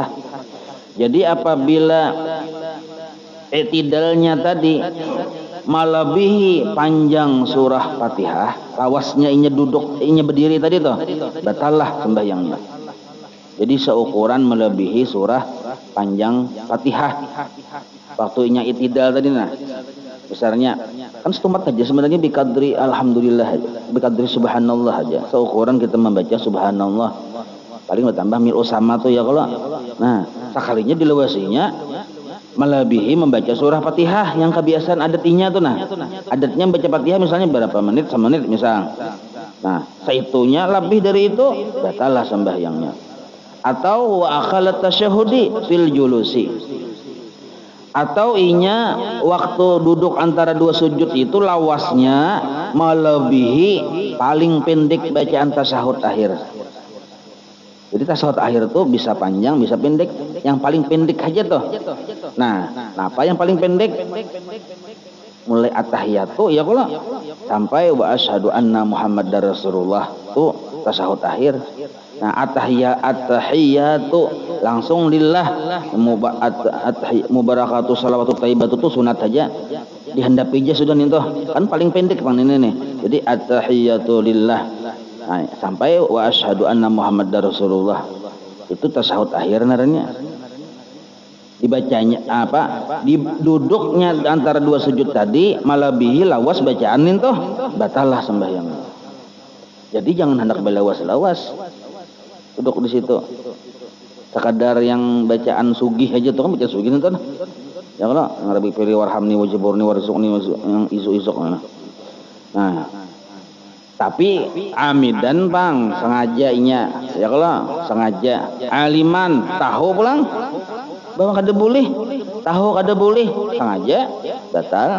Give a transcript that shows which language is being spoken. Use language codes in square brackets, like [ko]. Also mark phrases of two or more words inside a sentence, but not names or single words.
[bjn] Jadi apabila i'tidalnya tadi melebihi panjang surah Fatihah, lawasnya inya duduk, inya berdiri tadi tuh, batallah sembahyangnya. Jadi seukuran melebihi surah panjang Fatihah. Waktu inya i'tidal tadi nah, besarnya kan setumpat aja sebenarnya [ar] بقدر الحمد لله [bjn] aja, [ar] بقدر سبحان الله [bjn] aja. Seukuran kita membaca subhanallah. Paling bertambah mil sama tuh ya kalau. Nah, sekalinya dilewasinya melebihi membaca surah Fatihah yang kebiasaan adatnya tuh nah. Adatnya membaca Fatihah misalnya berapa menit, semenit misal. Nah, seitunya lebih dari itu batallah sembahyangnya. [ar] Atau وأخلت تشهدي في الجلوس. [bjn] Atau inya waktu duduk antara dua sujud itu lawasnya melebihi paling pendek bacaan tasyahud akhir. Jadi tasyahud akhir itu bisa panjang, bisa pendek. Yang paling pendek aja tuh. Nah, apa yang paling pendek? mulai at-tahiyatu ya kalau sampai [ar] وأشهد أن محمدا رسول الله [bjn] tuh tasahud akhir. Nah at-tahiyatu langsung [ar] لله مباركاته صلوات طيبات [bjn] tuh sunat aja dihendapi aja sudah nih kan paling pendek bang ini nih. Jadi [ar] التحيات لله [bjn] sampai [ar] وأشهد أن محمدا رسول الله [bjn] itu tasahud akhir naranya. Dibacanya apa duduknya antara dua sujud tadi malabihi lawas bacaan itu batalah sembahyang. Jadi jangan hendak belawas-lawas duduk di situ sekadar yang bacaan sugih aja tuh kan baca sugih itu ya kalau yang [ar] رب اغفر لي وارحمني واجبرني وارزقني [bjn] yang isu-isu nah tapi amidan bang sengaja ya kalau sengaja aliman tahu pulang bahwa kada boleh tahu kada boleh sengaja batal.